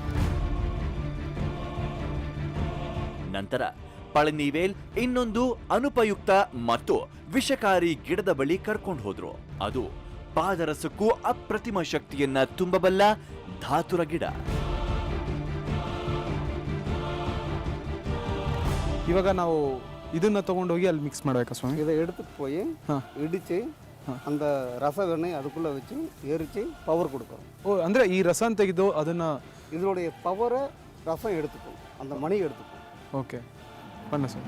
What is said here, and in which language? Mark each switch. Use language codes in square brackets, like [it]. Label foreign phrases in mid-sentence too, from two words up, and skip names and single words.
[kn] ನಂತರ ಪಳನಿವೇಲ್ ಇನ್ನೊಂದು ಅನುಪಯುಕ್ತ ಮತ್ತು ವಿಷಕಾರಿ ಗಿಡದ ಬಳಿ ಕರ್ಕೊಂಡು ಹೋದ್ರು. ಅದು ಪಾದರಸಕ್ಕೂ ಅಪ್ರತಿಮ ಶಕ್ತಿಯನ್ನ ತುಂಬಬಲ್ಲ ಧಾತುರ ಗಿಡ. ಇವಾಗ ನಾವು ಇದನ್ನ ತಗೊಂಡೋಗಿ ಅಲ್ಲಿ ಮಿಕ್ಸ್ ಮಾಡಬೇಕಾ ಸ್ವಾಮಿ? [ta] இதை எடுத்துட்டு போய் இடிச்சு அந்த ரச வெண்ணெய் அதுக்குள்ளே வச்சு எரிச்சு பவர் கொடுக்கும். [kn] ಓ, ಅಂದ್ರೆ ಈ ರಸನ ತೆಗೆದು ಅದನ್ನ [ta] இதனுடைய பவரை ரசம் எடுத்துக்கும், அந்த மணி எடுத்துக்கும். [kn] ಓಕೆ, ಬಣ್ಣ ಸ್ವಾಮಿ.